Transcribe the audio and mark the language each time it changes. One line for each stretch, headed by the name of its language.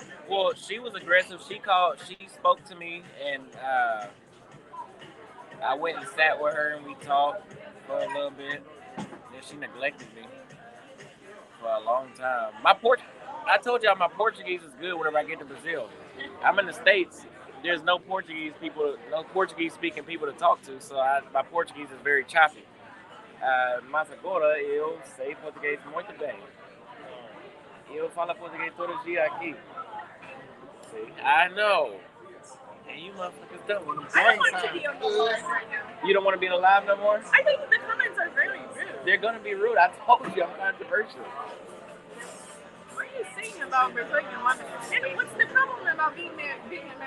English: Well, she was aggressive. She spoke to me, and I went and sat with her, and we talked for a little bit. Then she neglected me for a long time. I told y'all my Portuguese is good whenever I get to Brazil. I'm in the States. There's no Portuguese speaking people to talk to, so my Portuguese is very choppy.
Portuguese: Mas agora eu sei português muito bem. Eu falo português todo dia aqui.
English: See? I know. And you motherfuckers don't. I don't want to be on the live right now. You don't want to be alive no more? I think the comments are very rude. They're going to be rude. I told you I'm controversial. What are you saying about Brazilian women? And what's the problem about being American?